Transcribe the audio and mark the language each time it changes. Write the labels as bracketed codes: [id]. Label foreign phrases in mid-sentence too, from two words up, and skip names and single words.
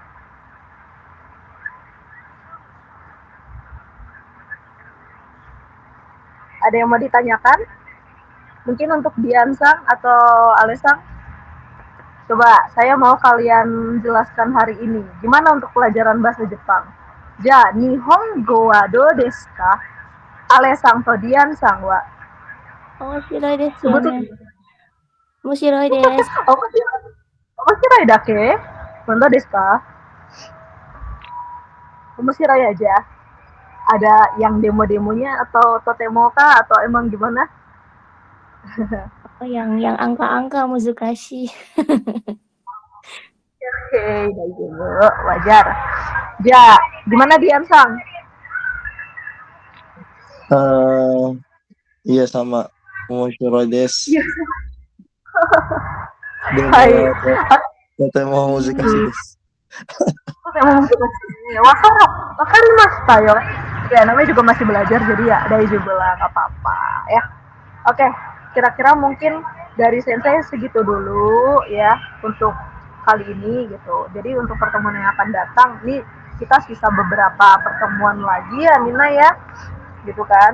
[id] Ada yang mau ditanyakan? Mungkin untuk Diansang atau Alesang? Coba, saya mau kalian jelaskan hari ini. Gimana untuk pelajaran bahasa Jepang? [ja] じゃ、日本語はどうですか？アレさんとディアンさんは? 面白いですよ [id] Sebetulnya, [ja] ね。面白いです。面白いだけ? 本当ですか？面白い aja. [id] Ada yang demo-demonya atau totemo kah atau emang gimana? Oh, yang angka-angka muzukashi. Oke, daijoubu, wajar. Ja, gimana Diansang? Iya sama. [ja] 面白いです. はい. とても難しいです. 分かりましたよ. [id] Ya, namanya juga masih belajar jadi ya daijoubu lah, nggak apa-apa ya. Oke, kira-kira mungkin dari Sensei segitu dulu ya untuk kali ini gitu. Jadi untuk pertemuan yang akan datang, nih kita sisa beberapa pertemuan lagi ya Nina ya, gitu kan.